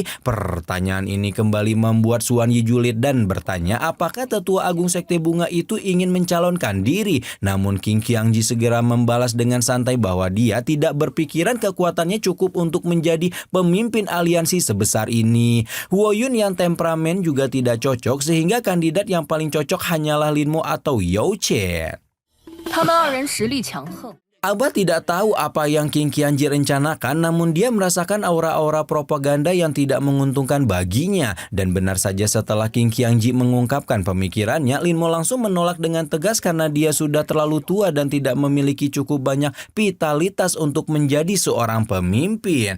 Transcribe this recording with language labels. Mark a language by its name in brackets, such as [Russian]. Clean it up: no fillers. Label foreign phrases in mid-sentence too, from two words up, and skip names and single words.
[Indonesian] Pertanyaan ini kembali membuat Suan Yi julid dan bertanya apakah tetua agung sekte bunga itu ingin mencalonkan diri. Namun King Qianji segera membalas dengan santai bahwa dia tidak berpikiran kekuatannya cukup untuk menjadi pemimpin aliansi sebesar ini. Huo Yun yang temperamen juga tidak cocok, sehingga kandidat yang paling cocok hanyalah Lin Mo atau Yao Chen. [Chinese] 他们二人实力强横。 [Indonesian] Abah tidak tahu apa yang King Qianji rencanakan, namun dia merasakan aura-aura propaganda yang tidak menguntungkan baginya. Dan benar saja setelah King Qianji mengungkapkan pemikirannya, Lin Mo langsung menolak dengan tegas karena dia sudah terlalu tua dan tidak memiliki cukup banyak vitalitas untuk menjadi seorang pemimpin.